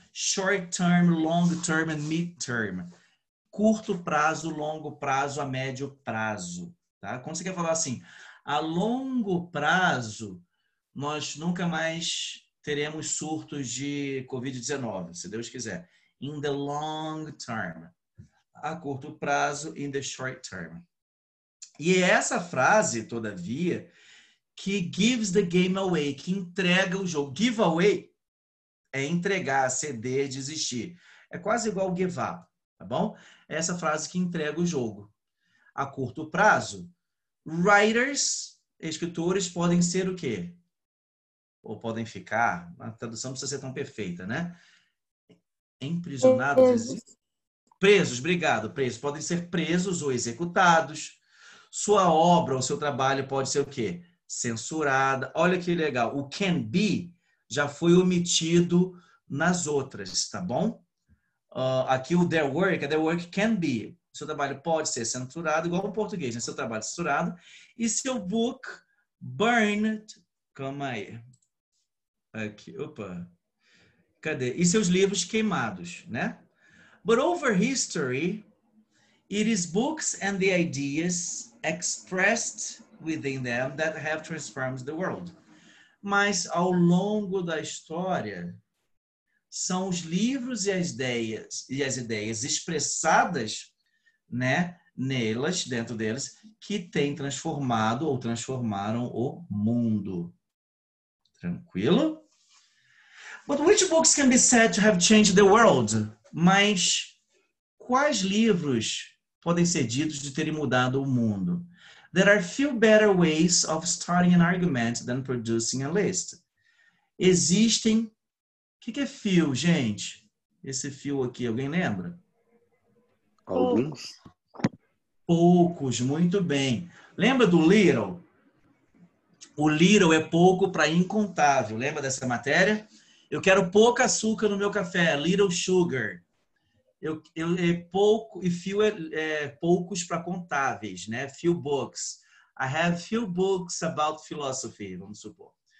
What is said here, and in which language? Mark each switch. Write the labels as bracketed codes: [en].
[en] Short term, long term and mid term. [pt] Curto prazo, longo prazo, a médio prazo. Tá? Quando você quer falar assim, a longo prazo, nós nunca mais teremos surtos de Covid-19, se Deus quiser. [en] In the long term. [pt] A curto prazo, [en] in the short term. [pt] E é essa frase, todavia, que [en] gives the game away, [pt] que entrega o jogo. [en] Give away [pt] é entregar, ceder, desistir. É quase igual [en] give up, [pt] tá bom? É essa frase que entrega o jogo. A curto prazo, writers, escritores, podem ser o quê? Ou podem ficar, a tradução não precisa ser tão perfeita, né? Emprisionados, presos, obrigado, presos. Podem ser presos ou executados. Sua obra ou seu trabalho pode ser o quê? Censurada. Olha que legal. O can be já foi omitido nas outras, tá bom? Aqui o [en] their work can be. [pt] Seu trabalho pode ser censurado, igual no português, né? Seu trabalho é censurado. E seu [en] book burned. [pt] Calma aí. Aqui, opa. Cadê? E seus livros queimados, né? [en] But over history, it is books and the ideas expressed within them that have transformed the world. [pt] Mas ao longo da história, são os livros e as ideias expressadas, né, dentro deles, que têm transformado ou transformaram o mundo. Tranquilo? [en] But which books can be said to have changed the world? [pt] Mas quais livros podem ser ditos de terem mudado o mundo? [en] There are few better ways of starting an argument than producing a list. [pt] Existem... O que é fio, gente? Esse fio aqui, alguém lembra? Alguns? Poucos, muito bem. Lembra do little? O little é pouco para incontável. Lembra dessa matéria? Eu quero pouco açúcar no meu café. [en] Little sugar. [pt] É pouco, e few é poucos para contáveis, né? [en] Few books. I have few books about philosophy, [pt] vamos supor.